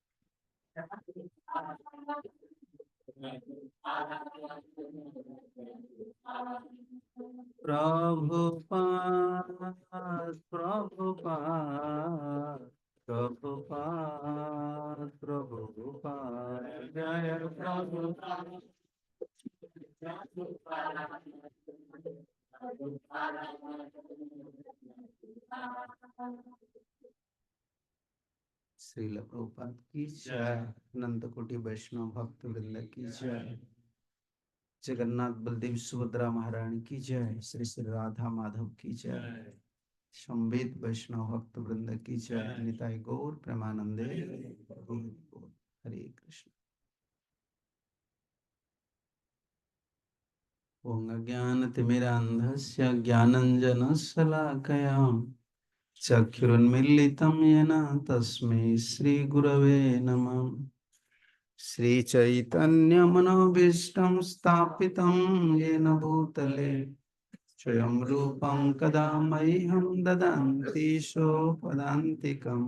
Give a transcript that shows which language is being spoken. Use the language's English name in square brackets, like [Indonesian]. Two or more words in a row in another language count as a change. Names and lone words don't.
[Hindi] Prabhupada, Prabhupada, Prabhupada, Prabhupada, Jaya Prabhupada. श्रील प्रभुपाद की जय, अनंत कोटि वैष्णव भक्त वृंद की जय, जगन्नाथ बलदेव सुभद्रा महारानी की जय, श्री श्री राधा माधव की जय, संवेद वैष्णव भक्त वृंद की जय, [Bangla] নিতাই গৌর প্রেমানন্দে হরে কৃষ্ণ। [Sanskrit] ओम ज्ञानतिमिरान्धस्य ज्ञानञ्जनशलाकया चक्षुरुन्मीलितं येन तस्मै श्रीगुरवे नमः। श्रीचैतन्यमनोभीष्टं स्थापितं येन भूतले स्वयं रूपं कदा मह्यं ददन्ति सोपदान्तिकम्।